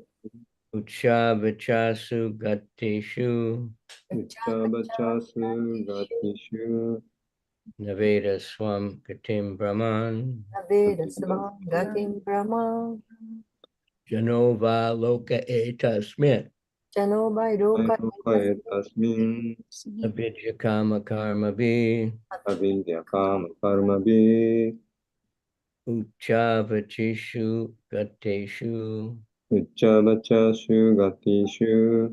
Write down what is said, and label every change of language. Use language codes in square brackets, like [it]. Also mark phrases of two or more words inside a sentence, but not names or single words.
[sa] उच्च वचासु गतिषु. उच्चावचासु गतिषु नवेद स्वां गतिं ब्रह्मन्. नवेद स्वां गतिं ब्रह्म. जनोव लोक एतस्मित्, जनो वै लोक एतस् tasmin अविद्या काम कर्म भि, अविद्याकामकर्मभि उच्चवतिषु गतेषु, उच्चावचासु गतिषु